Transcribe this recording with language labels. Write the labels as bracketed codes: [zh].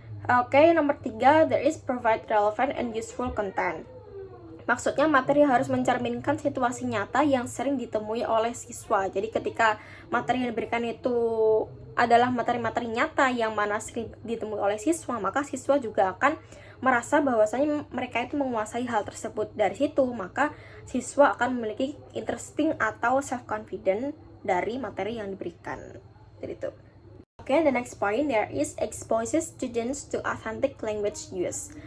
[id] Oke, nomor 3, [en] there is provide relevant and useful content. [id] Maksudnya materi harus mencerminkan situasi nyata yang sering ditemui oleh siswa. Jadi ketika materi yang diberikan itu adalah materi-materi nyata yang mana sering ditemui oleh siswa, maka siswa juga akan merasa bahwasanya mereka itu menguasai hal tersebut. Dari situ, maka siswa akan memiliki interesting atau self-confident dari materi yang diberikan. Jadi itu. [en] Okay, the next point, there is exposes students to authentic language use.